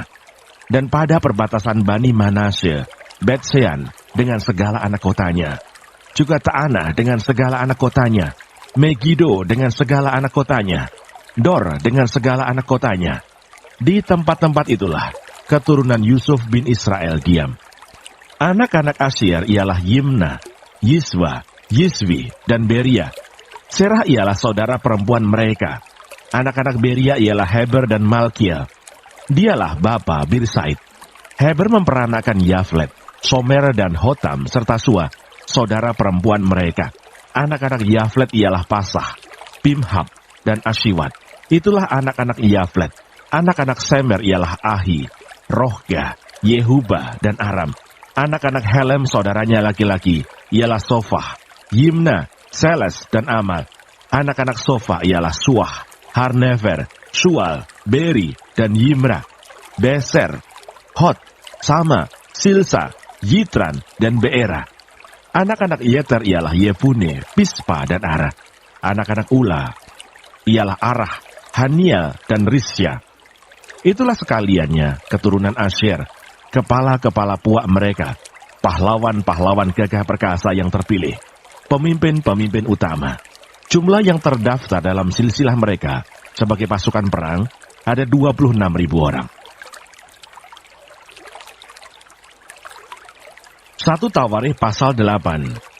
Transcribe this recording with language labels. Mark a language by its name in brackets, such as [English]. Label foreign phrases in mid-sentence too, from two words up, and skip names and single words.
[Indonesian] Dan pada perbatasan Bani Manasye, Bet-Sean dengan segala anak kotanya, juga Ta'anah dengan segala anak kotanya, Megido dengan segala anak kotanya, Dor dengan segala anak kotanya. Di tempat-tempat itulah keturunan Yusuf bin Israel diam. Anak-anak Asyir ialah Yimna, Yiswa, Yiswi, dan Beria. Serah ialah saudara perempuan mereka. Anak-anak Beria ialah Heber dan Malkiel. Dialah bapa Birsait. Heber memperanakan Yaflet, Somer dan Hotam serta Sua, saudara perempuan mereka. Anak-anak Yaflet ialah Pasah, Bimhab, dan Ashiwat. Itulah anak-anak Yaflet. Anak-anak Semer ialah Ahi, Rohga, Yehuba, dan Aram. Anak-anak Helem saudaranya laki-laki ialah Sofah, Yimna, Seles, dan Amal. Anak-anak Sofa ialah Suah, Harnefer, Sual, Beri, dan Yimra, Beser, Hot, Sama, Silsa, Yitran, dan Beera. Anak-anak Yeter ialah Yefune, Pispa, dan Ara. Anak-anak Ula ialah Arah, Haniel, dan Risya. Itulah sekaliannya keturunan Asher, kepala-kepala puak mereka, pahlawan-pahlawan gagah perkasa yang terpilih, pemimpin-pemimpin utama. Jumlah yang terdaftar dalam silsilah mereka sebagai pasukan perang ada 26.000 orang. 1 Tawarikh pasal 8.